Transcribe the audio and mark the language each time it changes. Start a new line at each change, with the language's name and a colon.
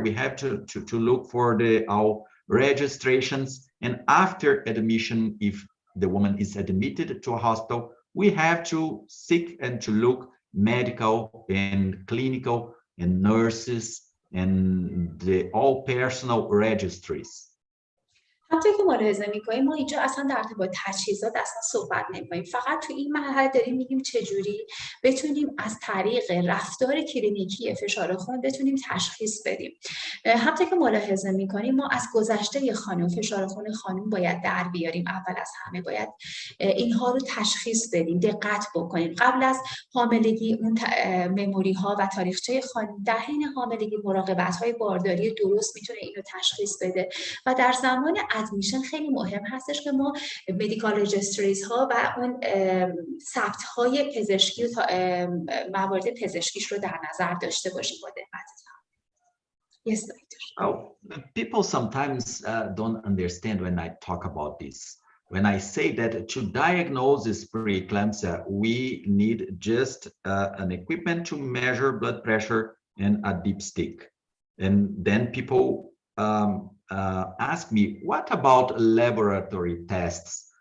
English: We have to look for our registrations. And after admission, if the woman is admitted to a hospital, we have to seek and to look medical and clinical and nurses and all personal registries.
Persian: همونطور که ملاحظه میکنیم ما اینجا اصلا در ارتباط تجهیزات اصلا صحبت نمیکنیم. فقط تو این مرحله داریم میگیم چجوری بتونیم از طریق رفتار کلینیکی فشار خون بتونیم تشخیص بدیم. همونطور که ملاحظه میکنیم ما از گذشته خانم فشار خون خانم باید در بیاریم. اول از همه باید اینها رو تشخیص بدیم، دقت بکنیم. قبل از حاملگی اون مموری ها و تاریخچه خانم در حین حاملگی مراقبت های بارداری درست میتونه اینو تشخیص بده و در زمان ادمیشن خیلی مهم هستش که ما مدیکال رجستریز ها و اون ثبت های پزشکی و موارد پزشکیش رو در نظر داشته باشیم با دقت.
English: Yes, doctor. Oh, people sometimes don't understand when I talk about this. When I say that to diagnose this preeclampsia, we need just an equipment to measure blood pressure and a dipstick. And then people ask me, what about laboratory tests?